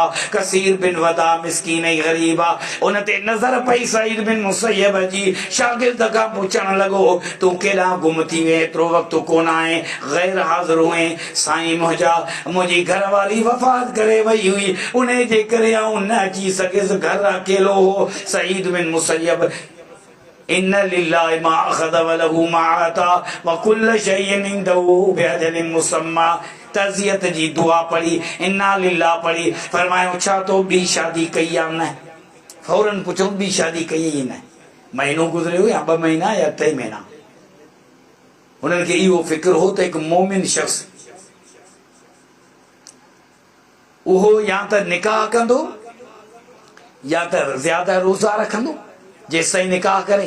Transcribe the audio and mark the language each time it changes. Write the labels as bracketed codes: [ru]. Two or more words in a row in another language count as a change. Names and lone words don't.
[sd] कसीर बिन वदा मिस्कीन ऐं ग़रीब आहे। उन ते नज़र पई सईद बिन मुसैयब जी। शागिर्द खां पुछण लॻो तूं केॾां गुम थी वए, एतिरो वक़्तु कोन आहे, ग़ैर हाज़िर हुए। साईं मुंहिंजी घरवारी वफ़ात करे वई हुई, उन जे करे आऊं न अची सघियसि, घर अकेलो हो। [ar] सईद बिन मुसैयब إنا لله ما أخذ وله ما أعطى وكل شيء عنده بأجل مسمى. [sd] तज़ियत जी दुआ पढ़ी, [ar] إنا لله पढ़ी। [sd] फरमायो छा तो ॿी शादी कई या न? फौरन पुछो ॿी शादी कई ई न? महीनो गुज़रियो या 2 महीना या 3 महीना? उन्हनि खे इहो फ़िक्र हो त हिकु मोमिन शख़्स उहो या त निकाह कंदो या त ज्यादा रोज़ा रखंदो जेसि ताईं निकाह करे।